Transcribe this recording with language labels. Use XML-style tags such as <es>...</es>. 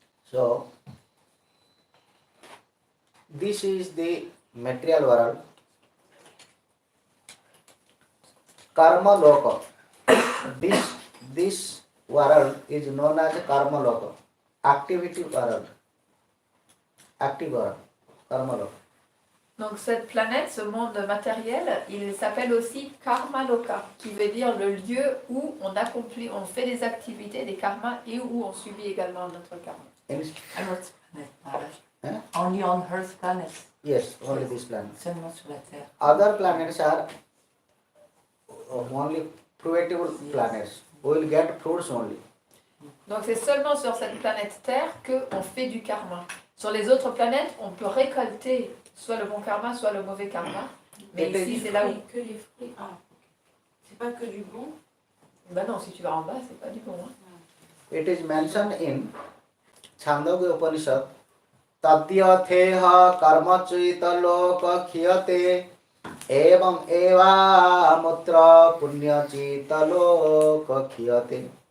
<en>So, this is the material world. Karma loka. This world is known as karma loka. Activity world. Active world. Karma loka.</en> <fr>Donc cette planète, ce monde matériel, il s'appelle aussi Karma Loka, qui veut dire le lieu où on accomplit, on fait des activités, des karmas, et où on subit également notre karma.</fr> <en>Earth planet, Maharaj. Huh? Only on Earth planet. Yes, only this planet.</en> <fr>Seulement sur la Terre.</fr> <en>Other planets are only fruitable planets. We will get fruits only.</en> <fr>Donc c'est seulement sur cette planète Terre qu'on fait du karma. Sur les autres planètes, on peut récolter soit le bon karma, soit le mauvais karma. Mais ici, c'est là où... Que les fruits. Ah, c'est pas que du bon. Ben non, si tu vas en bas, c'est pas du bon. Hein.</fr> <en>It is mentioned in Chandogya Upanishad.</en> <sa>Tadyatheha karma chita loka khiyate evam eva mutra punya chita loka khiyate.</sa>